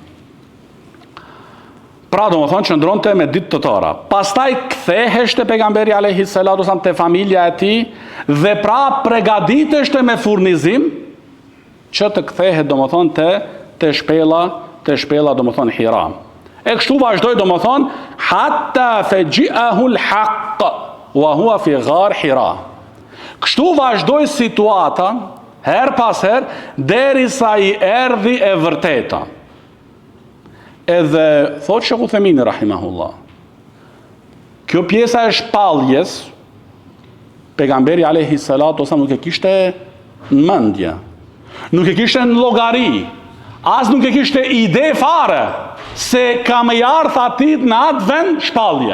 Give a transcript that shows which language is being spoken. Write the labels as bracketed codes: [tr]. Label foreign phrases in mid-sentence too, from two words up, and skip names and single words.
[sq] Pra domethënë qëndronte me ditë të tëra. Pastaj kthehesh te pejgamberi [ar] عليه الصلاة والسلام [sq] te familja e tij dhe pra përgatiteshte me furnizim që të kthehet domethënë te shpella domethënë Hira. E kështu vazhdoi domethënë [ar] حتى فجئه الحق وهو في غار حراء. [sq] Kështu vazhdoi situata her pas her, derisa i erdhi e vërteta. Edhe thot Sheikh Uthemini rahimahullah, kjo pjesa e shpalljes, pejgamberi [ar] عليه الصلاة والسلام [sq] nuk e kishte në mendje, nuk e kishte në llogari, as nuk e kishte ide fare se ka më ardh atit në atë vend shpallje.